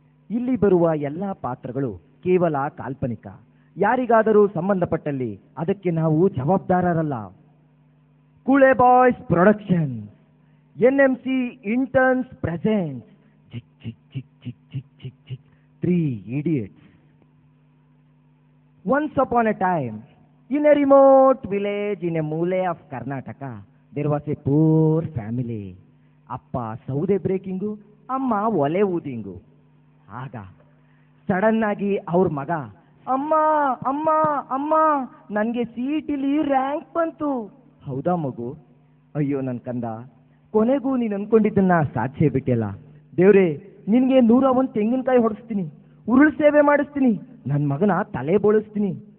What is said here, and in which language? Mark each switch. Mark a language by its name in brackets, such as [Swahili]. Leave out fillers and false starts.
[Kannada] ಇಲ್ಲಿ ಬರುವ ಎಲ್ಲ ಪಾತ್ರಗಳು ಕೇವಲ ಕಾಲ್ಪನಿಕ. ಯಾರಿಗಾದರೂ ಸಂಬಂಧಪಟ್ಟಲ್ಲಿ ಅದಕ್ಕೆ ನಾವು ಜವಾಬ್ದಾರರಲ್ಲ. [English] ಕೂಳೆ boys production, NMC interns present ಚಿಕ್ ಚಿಕ್ ಚಿಕ್ ಚಿಕ್ ಚಿಕ್ ಚಿಕ್ ಚಿಕ್ 3 idiots. Once upon a time, in a remote village in a mule of Karnataka, there was a poor family. [Kannada] ಅಪ್ಪ ಸೌದೆ breaking, ಅಮ್ಮ ಒಲೆ ಊದಿಂಗು. ಆಗ sudden ಆಗಿ ಅವ್ರ ಮಗ, ಅಮ್ಮ ಅಮ್ಮ ಅಮ್ಮ ನನಗೆ ಸೀಟಿಲಿ ರ್ಯಾಂಕ್ ಬಂತು. ಹೌದಾ ಮಗು? ಅಯ್ಯೋ ನನ್ನ ಕಂದ, ಕೊನೆಗೂ ನೀನು ಅನ್ಕೊಂಡಿದ್ದನ್ನ ಸಾಧಿಸೇ ಬಿಟ್ಟಿಲ್ಲ. ದೇವ್ರೇ, ನಿನಗೆ 101 ತೆಂಗಿನಕಾಯಿ ಹೊಡಿಸ್ತೀನಿ, ಉರುಳು ಸೇವೆ ಮಾಡಿಸ್ತೀನಿ, ನನ್ನ ಮಗನ ತಲೆ ಬೋಳಿಸ್ತೀನಿ.